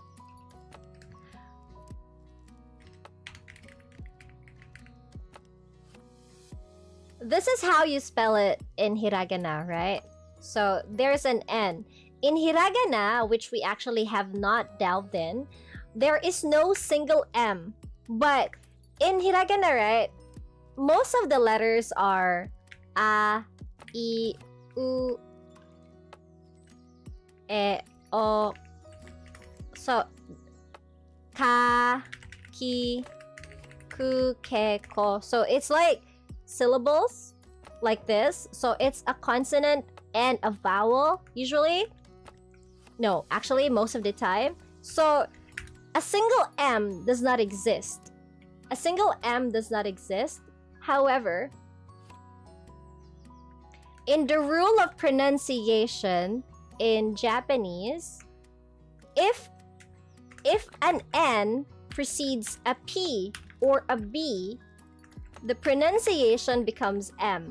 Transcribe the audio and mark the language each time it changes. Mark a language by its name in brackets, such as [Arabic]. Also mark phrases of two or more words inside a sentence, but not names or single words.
[English] This is how you spell it in hiragana, right? So there's an N. In hiragana, which we actually have not delved in, there is no single M. But in hiragana, right, most of the letters are a, I, U, e, o. So ka, ki, ku, ke, ko. So it's like syllables like this. So it's a consonant and a vowel usually. No, actually most of the time. So a single M does not exist. A single M does not exist. However, in the rule of pronunciation in Japanese, if an N precedes a P or a B, the pronunciation becomes M.